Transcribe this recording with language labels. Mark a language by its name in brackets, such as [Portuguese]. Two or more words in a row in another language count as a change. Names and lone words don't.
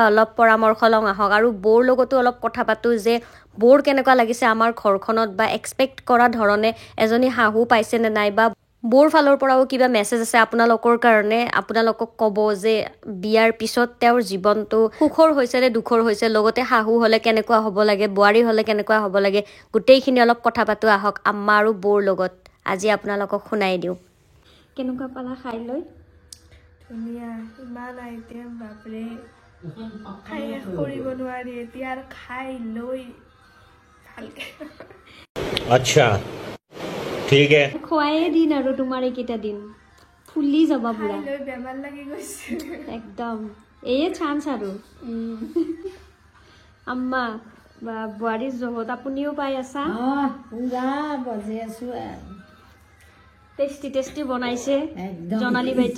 [Assamese] অলপ পৰামৰ্শ লওঁ আহক আৰু বৌৰ লগতো অলপ কথা পাতোঁ যে বৌৰ কেনেকুৱা লাগিছে আমাৰ ঘৰখনত বা এক্সপেক্ট কৰা ধৰণে এজনী শাহু পাইছেনে নাই বা বৌৰ ফালৰ পৰাও কিবা মেছেজ আছে আপোনালোকৰ কাৰণে আপোনালোকক ক'ব যে বিয়াৰ পিছত তেওঁৰ জীৱনটো সুখৰ হৈছে নে দুখৰ হৈছে লগতে শাহু হ'লে কেনেকুৱা হ'ব লাগে বোৱাৰী হ'লে কেনেকুৱা হ'ব লাগে গোটেইখিনি অলপ কথা পাতোঁ আহক আম্মা আৰু বৌৰ লগত আজি আপোনালোকক শুনাই দিওঁ কেনেকুৱা পালা খাই লৈ ধুনীয়া ইমান আইটেম বাপৰে খাই শেষ কৰিব নোৱাৰি এতিয়া আৰু খাই লৈ ভালকে [Hindi] अच्छा ठीक है [Assamese] খোৱায়ে দিন আৰু তোমাৰ এইকেইটা দিন ফুলি যাবা পুৰা খাই লৈ বেমাৰ লাগি গৈছে একদম এয়ে চান্স আৰু আম্মা বা বোৱাৰীৰ জহত আপুনিও পাই আছা পুৰা বজি আছো টেষ্টি বনাইছে জনালী বাইটি